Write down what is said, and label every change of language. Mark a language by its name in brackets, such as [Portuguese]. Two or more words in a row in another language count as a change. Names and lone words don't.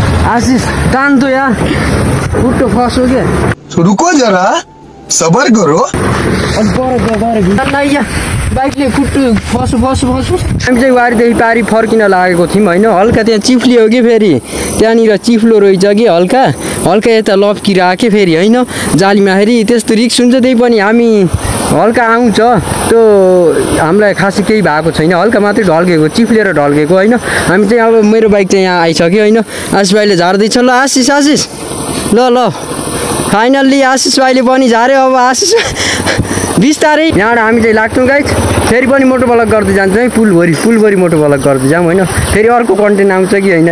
[Nepali] आशीष [Hindi] टान तो यार [Nepali] खुट्टो फस्यो के [Hindi] रुको जरा सबर करो [Nepali] बाइकले खुट्टो फस्यो हामी चाहिँ वारीदेखि पारी फर्किन लागेको थियौँ होइन हल्का त्यहाँ चिप्ली हो कि फेरि त्यहाँनिर चिप्लो रहेछ कि हल्का यता लप्किरहेको फेरि होइन जालीमा फेरि त्यस्तो रिक्स हुन्छ त्यही पनि हामी हल्का आउँछ त्यो हामीलाई खासै केही भएको छैन हल्का मात्रै ढल्केको चिप्लेर ढल्केको होइन हामी चाहिँ अब मेरो बाइक चाहिँ यहाँ आइसक्यो होइन आशिष भाइले झार्दैछ ल आशिष ल फाइनल्ली आशिष भाइले पनि झार्यो अब आशिष बिस्तारै यहाँबाट हामी चाहिँ लाग्छौँ गाइस फेरि पनि मोटो ब्लग गर्दै जान्छौँ है पुलभरि मोटो ब्लग गर्दै जाऊँ होइन फेरि अर्को कन्टेन्ट आउँछ कि होइन